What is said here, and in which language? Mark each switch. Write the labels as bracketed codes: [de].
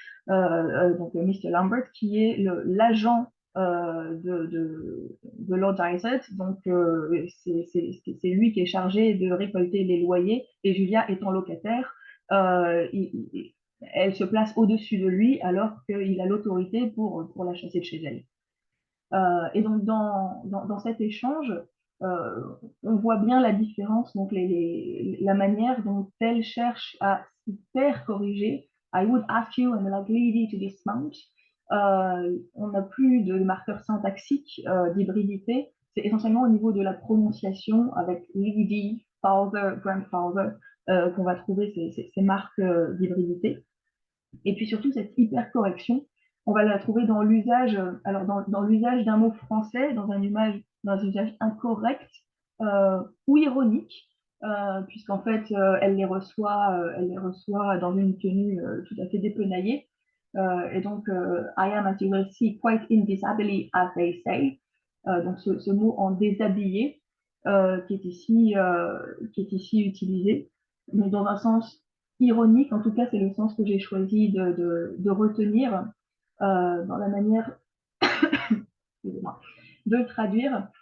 [fr] Donc Mr. Lambert qui est l'agent de Lord Dysart, donc c'est lui qui est chargé de récolter les loyers, et Julia étant locataire, elle se place au-dessus de lui alors qu'il a l'autorité pour la chasser de chez elle. Et donc dans cet échange, on voit bien la différence, donc la manière dont elle cherche à s'hyper corriger. [en] I would ask you and like lady to dismount. [fr] On n'a plus de marqueurs syntaxiques d'hybridité, c'est essentiellement au niveau de la prononciation avec lady, father, grandfather qu'on va trouver ces marques d'hybridité. Et puis surtout cette hypercorrection, on va la trouver dans l'usage, alors dans l'usage d'un mot français, dans un usage incorrect ou ironique, puisqu'en fait elle les reçoit dans une tenue tout à fait dépenaillée. Et donc, [en] I am, as you will see, quite in dishabille, as they say. [fr] Donc, ce mot en déshabillé qui est ici utilisé. Donc, dans un sens ironique, en tout cas, c'est le sens que j'ai choisi de retenir dans la manière de le traduire.